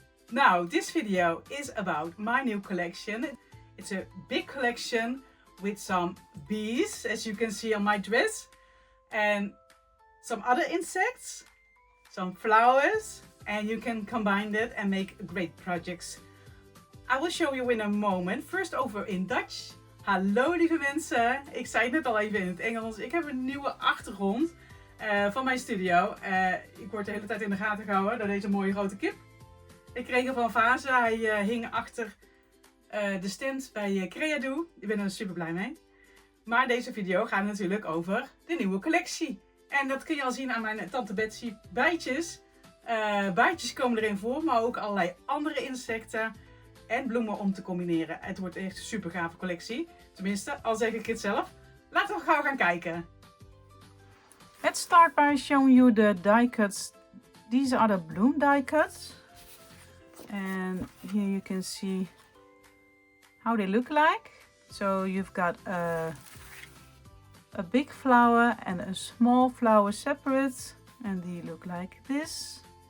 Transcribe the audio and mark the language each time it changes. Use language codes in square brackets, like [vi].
[en] Now, this video is about my new collection. It's a big collection with some bees, as you can see on my dress, and some other insects, some flowers, and you can combine that and make great projects. I will show you in a moment. First over in Dutch. [nl] Hallo lieve mensen, ik zei het net al even in het Engels. Ik heb een nieuwe achtergrond van mijn studio. Ik word de hele tijd in de gaten gehouden door deze mooie grote kip. Ik kreeg hem van Vazen. Hij hing achter de stand bij Creado. Ik ben er super blij mee. Maar deze video gaat natuurlijk over de nieuwe collectie. En dat kun je al zien aan mijn tante Betsy bijtjes. Bijtjes komen erin voor, maar ook allerlei andere insecten en bloemen om te combineren. Het wordt echt een super gave collectie. Tenminste, al zeg ik het zelf. Laten we gauw gaan kijken. [en] Let's start by showing you the die cuts. These are the bloom die cuts. And here you can see how they look like. So you've got a big flower and a small flower separate, and they look like this.